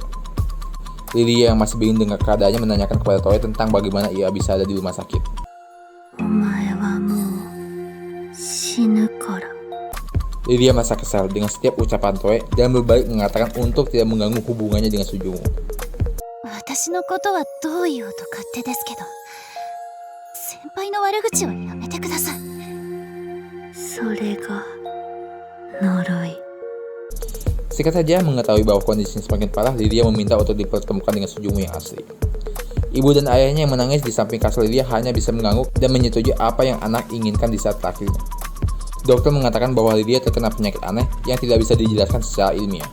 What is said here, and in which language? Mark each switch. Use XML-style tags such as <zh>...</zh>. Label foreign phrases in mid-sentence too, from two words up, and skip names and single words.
<id>Lilia yang masih bingung dengan keadaannya menanyakan kepada Toei tentang bagaimana ia bisa ada di rumah sakit. Lilia merasa kesal dengan setiap ucapan Toei dan berbalik mengatakan untuk tidak mengganggu hubungannya dengan Sujumu.</id> <ja>私のことはどう言おうと勝手ですけど、先輩の悪口はやめてください。それが呪い。</ja> <id>Singkat saja, mengetahui bahwa kondisinya semakin parah, Lilia meminta untuk dipertemukan dengan Sujumu yang asli. Ibu dan ayahnya yang menangis di samping kasur Lilia hanya bisa mengangguk dan menyetujui apa yang anak inginkan di saat terakhirnya. Dokter mengatakan bahwa Lilia terkena penyakit aneh yang tidak bisa dijelaskan secara ilmiah.</id>